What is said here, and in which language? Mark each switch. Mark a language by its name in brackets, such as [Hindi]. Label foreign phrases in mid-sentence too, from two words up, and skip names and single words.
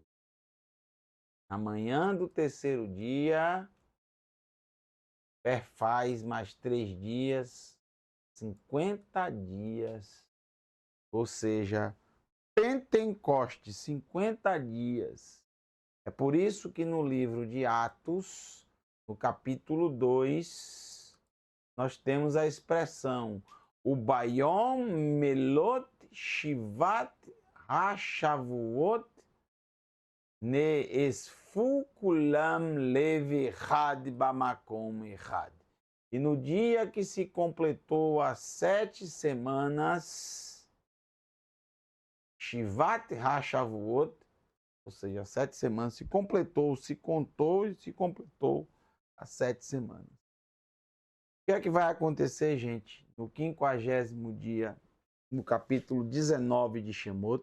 [Portuguese] Amanhã do terceiro dia, perfaz mais 3 dias, 50 dias, ou seja, Pentecostes, 50 dias. É por isso que no livro de Atos, no capítulo 2, nós temos a expressão [Hebrew] וביום מלאת שבעת השבועות נאספו כולם לב אחד במקום אחד. [Portuguese] E no dia que se completou as 7 semanas, [Hebrew] שבעת השבועות, [Portuguese] ou seja, as 7 semanas, se completou, se contou e se completou as 7 semanas. O que é que vai acontecer, gente, no 50º dia, no capítulo 19 de Shemot?